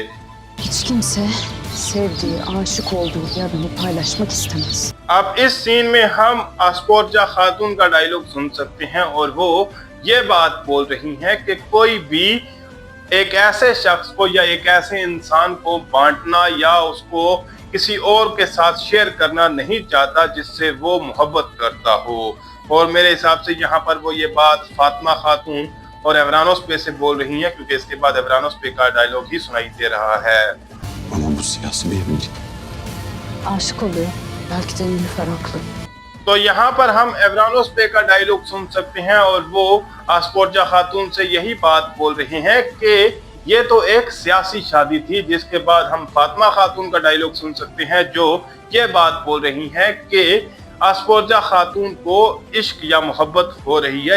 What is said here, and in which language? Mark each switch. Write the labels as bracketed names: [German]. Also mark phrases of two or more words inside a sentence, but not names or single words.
[Turkish] Hiç kimse sevdiği, aşık olduğu bir adamı paylaşmak istemez. [Hindi] अब इस सीन में हम आस्पोर्जा खातून का डायलॉग सुन सकते हैं और वो ये बात बोल रही हैं कि कोई भी एक ऐसे शख्स को या एक ऐसे इंसान को बांटना या उसको किसी और के साथ शेयर करना नहीं चाहता जिससे वो मोहब्बत करता हो। और मेरे हिसाब से यहाँ पर वो ये बात फातिमा खातून और एवरानोस पे से बोल रही हैं, क्योंकि इसके बाद एवरानोस पे का डायलॉग ही सुनाई दे रहा है। [Turkish] Ama bu siyasi bir evlilik. Aşık oluyor. Belki de Nilüfer haklı. [Hindi] तो यहाँ पर हम एवरानोस पे का डायलॉग सुन सकते हैं और वो आस्पोर्जा खातून से यही बात बोल रहे हैं कि ये तो एक सियासी शादी थी। जिसके बाद हम फातिमा खातून का डायलॉग सुन सकते हैं, जो ये बात बोल रही हैं कि आस्पोर्जा खातून को इश्क या मोहब्बत हो रही है।